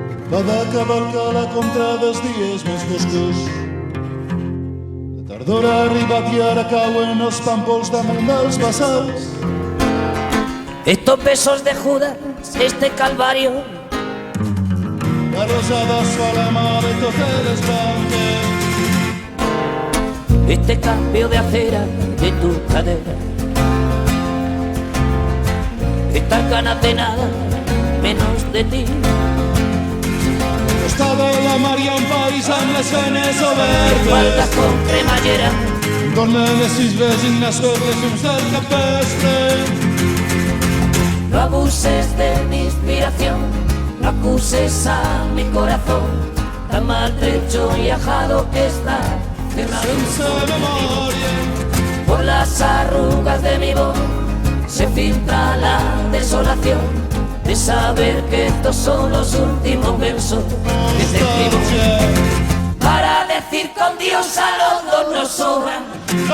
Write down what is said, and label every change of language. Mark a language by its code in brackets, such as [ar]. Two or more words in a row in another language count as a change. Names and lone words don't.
[ca] va de cavalcar la contra dels dies més foscos. La tardor ha arribat i ara cauen els pàmpols damunt dels bassals. [es] Estos besos de Judas, este calvario, [ca] la rosada fa la mà de totes les branques. [es] este cambio de acera de tu cadera, estas ganas de nada menos de ti. [ca] Costa de la mar hi ha un país amb les venes [es] Faltas [ca] obertes, [es] con cremallera, [ca] donde les isles i les verdes llums del capvespre. [es] no abuses de mi inspiración, no acuses a mi corazón, tan maltrecho y ajado que está de una [ca] Sense memòria, [es] por las arrugas de mi voz se filtra la desolación de saber que estos son los últimos versos que te escribo. Para decir con Dios a los dos nos sobran